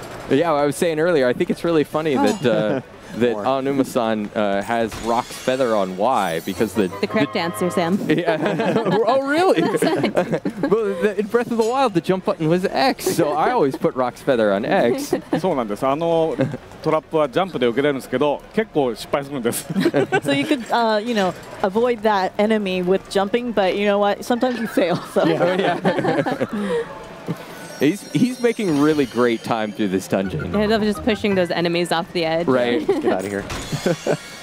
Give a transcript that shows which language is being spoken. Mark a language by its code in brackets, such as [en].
[en] Yeah, I was saying earlier, I think it's really funny that that Anuma-san has Rock's feather on Y because the correct answer, Sam. Yeah. Oh, really? Well, in Breath of the Wild, the jump button was X, so I always put Rock's feather on X. [ja] そうなんです。トラップはジャンプで受けれるんですけど、結構失敗するんです。 [en] So you could, you know, avoid that enemy with jumping, but you know what? Sometimes you fail. So. He's making really great time through this dungeon. I love just pushing those enemies off the edge. Right. Get out of here.